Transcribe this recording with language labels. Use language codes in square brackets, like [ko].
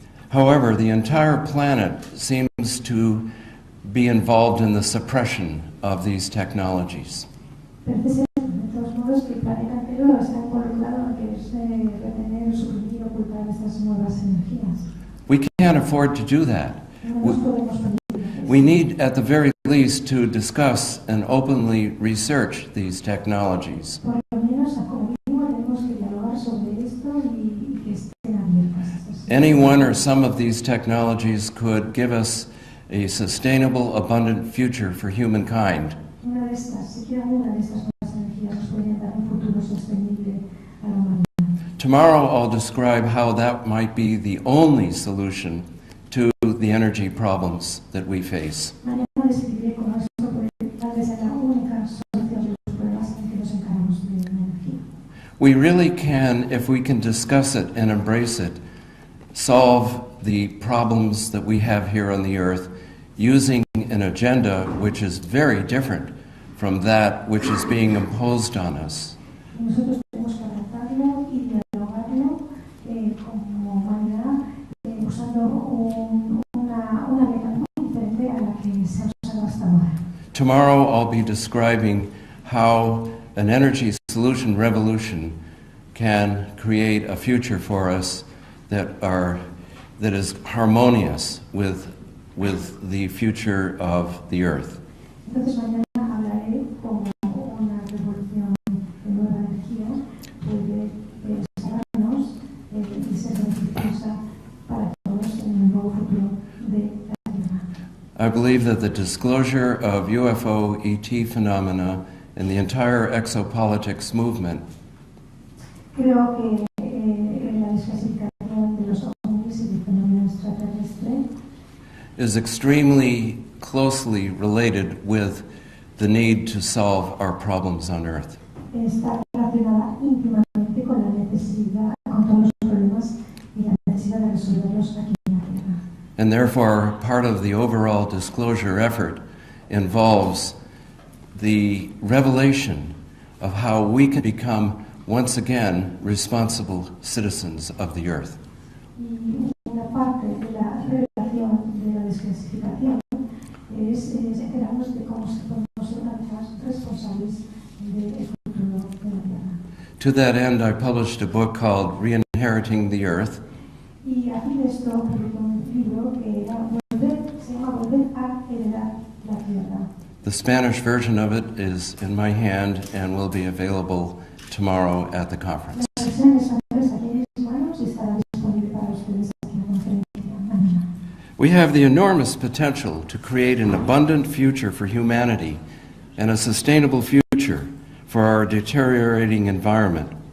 [en] However, the entire planet seems to be involved in the suppression of these technologies. [es] Parece ser, de todos modos, que el planeta entero está involucrado en quererse retener, suprimir, ocultar estas nuevas energías. [en] We can't afford to do that. [es] No nos podemos permitir. [en] We need, at the very least, to discuss and openly research these technologies. [es] Por lo menos, como mínimo, tenemos que dialogar sobre esto y que estén abiertas estas. [en] Any one or some of these technologies could give us a sustainable, abundant future for humankind. [es] Una de estas, siquiera una de estas nuevas energías nos podrían dar un futuro sostenible a la humanidad. [en] Tomorrow I'll describe how that might be the only solution to the energy problems that we face. [es] Mañana describiré cómo esto puede tal vez ser la única solución de los problemas en que nos encaramos de la energía. [en] We really can, if we can discuss it and embrace it, solve the problems that we have here on the earth using an agenda which is very different from that which is being imposed on us. [es] Y nosotros tenemos que adaptarlo y dialogarlo como humanidad usando una meta muy diferente a la que se ha usado hasta ahora. [en] Tomorrow I'll be describing how an energy solution revolution can create a future for us that is harmonious with the future of the earth. [es] Entonces mañana hablaré cómo una revolución de nueva energía puede salvarnos y ser beneficiosa para todos en el nuevo futuro de la [en] I believe that the disclosure of UFO ET phenomena and the entire exopolitics movement [es] Creo que la desclasificación de los ovnis y del fenómeno extraterrestre [en] is extremely closely related with the need to solve our problems on Earth. [es] está relacionada íntimamente con la necesidad, con todos los problemas y la necesidad de resolverlos aquí en la Tierra. [en] And therefore, part of the overall disclosure effort involves the revelation of how we can become once again responsible citizens of the Earth. [es] Y una parte de la revelación de la desclasificación es enterarnos de cómo podemos ser una vez más responsables del futuro de la Tierra. [en] To that end, I published a book called Re-Inheriting the Earth, [es] Y a fin de esto publicó un libro que se llama Volver a heredar la Tierra. [en] The Spanish version of it is in my hand and will be available tomorrow at the conference. [es] La versión española está aquí en mis manos y estará disponible para ustedes aquí en la conferencia mañana. [en] We have the enormous potential to create an abundant future for humanity and a sustainable future for our deteriorating environment.